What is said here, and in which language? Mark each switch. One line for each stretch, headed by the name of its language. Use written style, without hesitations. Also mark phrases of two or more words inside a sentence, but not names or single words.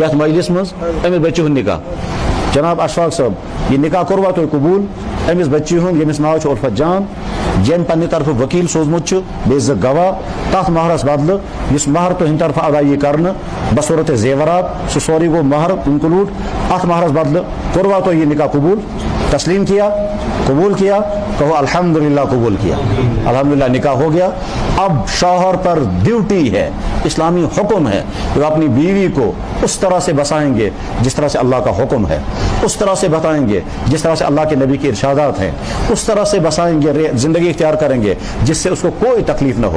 Kashmiri: یتھ مجلس منٛز أمِس بچی ہُنٛد نکاح جناب اشفاق صٲب یہِ نکاح کوٚروا تُہۍ قبوٗل أمِس بچی ہُنٛد ییٚمِس ناو چھُ الفت جان جن پننہِ طرفہٕ وکیل سوٗزمُت چھُ بیٚیہِ 2 گواہ تَتھ مہرس بدلہٕ یُس مہر تُہنٛدِ طرفہٕ ادا یی کرنہٕ بصوٗرتِ زیورات سُہ سورُے گوٚو مہر انکلوٗڈ اتھ مہرس بدلہٕ کوٚروا تُہۍ یہِ نکاح قبوٗل
Urdu: تسلیم کیا قبول کیا کہو الحمدللہ قبول کیا الحمدللہ نکاح ہو گیا. اب شوہر پر ڈیوٹی ہے اسلامی حکم ہے کہ وہ اپنی بیوی کو اس طرح سے بسائیں گے جس طرح سے اللہ کا حکم ہے اس طرح سے بتائیں گے جس طرح سے اللہ کے نبی کے ارشادات ہیں اس طرح سے بسائیں گے زندگی اختیار کریں گے جس سے اس کو کوئی تکلیف نہ ہو.